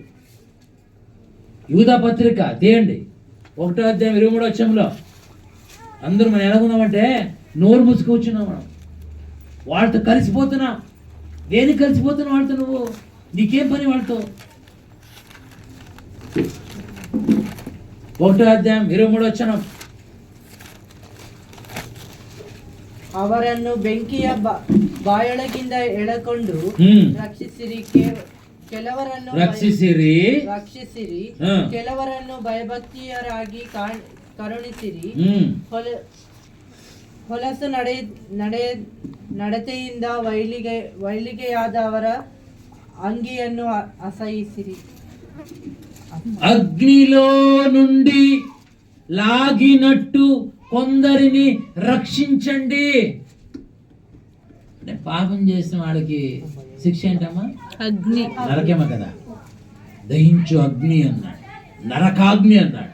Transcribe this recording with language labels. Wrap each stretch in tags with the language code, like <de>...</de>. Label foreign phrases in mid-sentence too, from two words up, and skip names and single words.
<te>యూదా పత్రిక తీయండి, 1వ అధ్యాయం 23వ వచనంలో అందరూ మనం ఎలాగున్నామంటే నోరు మూసి కూర్చున్నాం. మనం వాళ్ళతో కలిసిపోతున్నాం. దేనికి కలిసిపోతున్నావు వాళ్ళతో? నువ్వు నీకేం పని వాళ్ళతో? 1వ అధ్యాయం 23వ వచనం,</te> <kn>ಅವರನ್ನು ಬೆಂಕಿಯ ಬಾಯೊಳಗಿಂದ ಎಳಕೊಂಡು ರಕ್ಷಿಸಿರಿ, ಕೆಲವರನ್ನು ಭಯಭಕ್ತಿಯರಾಗಿ ಕರುಣಿಸಿರಿ, ಹೊಲಸು ನಡತೆಯಿಂದ ವೈಲಿಗೆಯಾದವರ ಅಂಗಿಯನ್ನು ಅಸಹಿಸಿರಿ.</kn> <te>అగ్నిలో నుండి లాగినట్టు కొందరిని రక్షించండి. అంటే పాపం చేసిన వాళ్ళకి శిక్ష ఏంటమ్మా? అగ్ని, నరకేమ కదా, దహించు అగ్ని అన్నాడు, నరకాగ్ని అన్నాడు.</te>